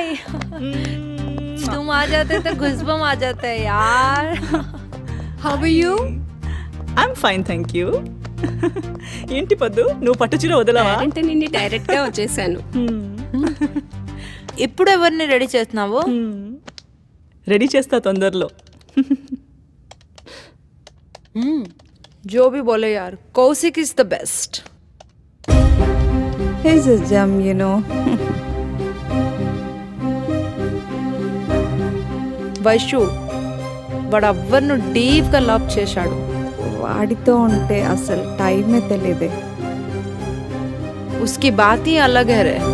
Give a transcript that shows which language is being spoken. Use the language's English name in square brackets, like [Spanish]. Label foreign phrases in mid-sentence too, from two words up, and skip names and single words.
[Hindi] तुम आ जाते तो गुज़बम आ जाता है यार. [English] How are you? I'm fine, thank you. [Telugu] ఏంటి పద్దు, నువ్వు పట్టు చీర వదలవా? అంటే నిన్ను డైరెక్ట్ గా వచ్చేసాను. ఇప్పుడు ఎవరిని రెడీ చేస్తున్నావు? రెడీ చేస్తా తొందరలో. [Hindi] जो भी बोले यार, कौशिक [English] is the best. He's a gem, you know. [Telugu] వైషు వాడు ఎవ్వరిను డీప్గా లవ్ చేశాడు. వాడితో ఉంటే అసలు టైమే తెలియదే. [Hindi] उसकी बात ही अलग है रे.